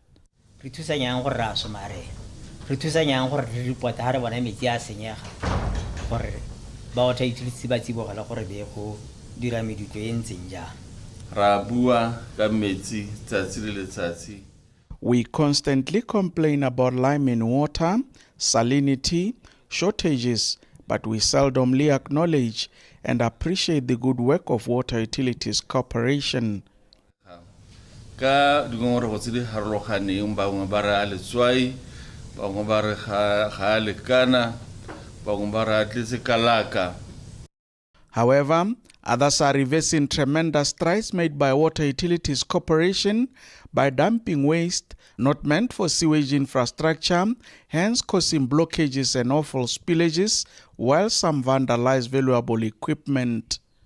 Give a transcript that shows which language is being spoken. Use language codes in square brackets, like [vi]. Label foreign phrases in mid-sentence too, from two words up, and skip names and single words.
[en] We constantly complain about lime in water, salinity, shortages, but we seldomly acknowledge and appreciate the good work of Water Utilities Corporation. [tn] ka dingongore go tse di harologaneng bangwe ba re a letswai bangwe ba re ga a lekana bangwe ba re a tletse kalaka. [en] However, others are reversing tremendous strides made by Water Utilities Corporation by dumping waste not meant for sewage infrastructure, hence causing blockages and awful spillages, while some vandalize valuable equipment.